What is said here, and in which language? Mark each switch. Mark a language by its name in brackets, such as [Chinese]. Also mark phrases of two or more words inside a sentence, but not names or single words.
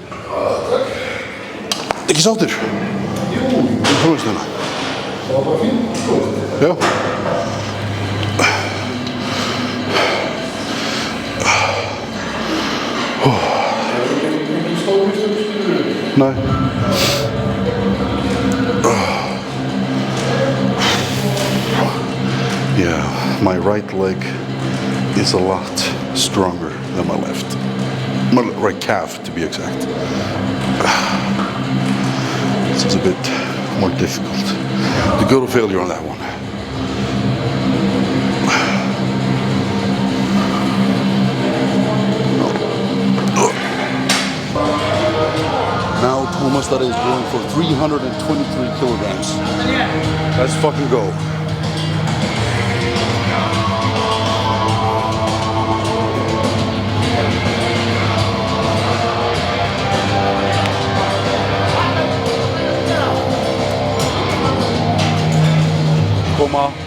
[Icelandic] Ekki sáttur? Jú. Tónlistina. Það var bara fínt, sko. Já. Nei. [English] Yeah, my right leg is a lot stronger than my left. My right calf, to be exact. This is a bit more difficult. To go to failure on that one. Now Thomas that is going for 323 kilograms. Let's fucking go. [Icelandic] Koma.